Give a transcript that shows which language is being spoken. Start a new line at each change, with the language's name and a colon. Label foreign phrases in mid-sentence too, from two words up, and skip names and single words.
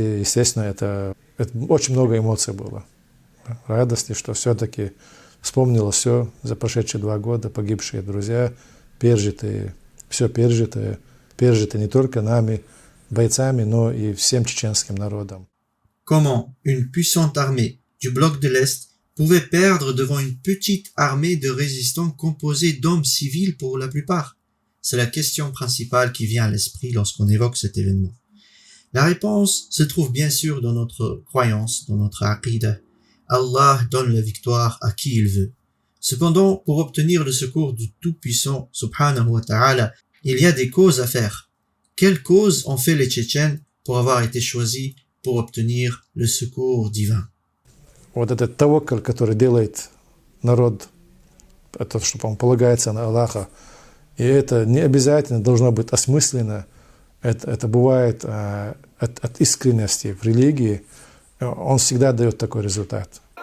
Russian: Естественно, это очень много эмоций было. Радости, что все-таки вспомнило все за прошедшие 2 года, погибшие друзья, пережитые, все пережитое не только нами, бойцами, но и всем чеченским народом.
French: Comment une puissante armée du bloc de l'Est pouvait perdre devant une petite armée de résistants composée d'hommes civils pour la plupart? C'est la question principale qui vient à l'esprit lorsqu'on évoque cet événement. La réponse se trouve bien sûr dans notre croyance, dans notre aqidah. Allah donne la victoire à qui il veut. Cependant, pour obtenir le secours du Tout-Puissant,
Arabic: سبحانه وتعالى,
French: il y a des causes à faire. Quelles causes ont fait les Tchétchènes pour avoir été choisis pour obtenir le secours divin?
Russian: Вот этот таваккаль, который делает народ, это, чтобы он полагается на Аллаха, и это не обязательно должно быть осмысленно, это бывает от искренности в религии, он всегда дает такой результат.